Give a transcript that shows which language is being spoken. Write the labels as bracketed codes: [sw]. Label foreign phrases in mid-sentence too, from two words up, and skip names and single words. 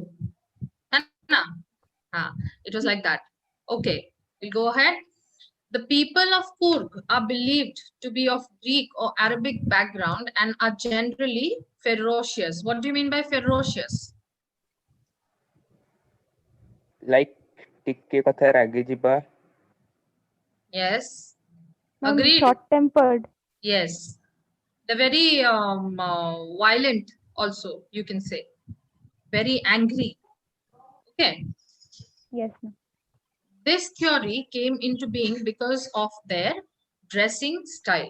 [en] It was like that. Okay, we'll go ahead. The people of Coorg are believed to be of Greek or Arabic background and are generally ferocious. What do you mean by ferocious? [or] Like ଟିକେ କଥା ରାଗି ଯିବା. [en] Yes. Ma'am, Agreed. short-tempered. Yes. They're very violent also, you can say. Very angry. Okay. Yes, ma'am. This theory came into being because of their dressing style.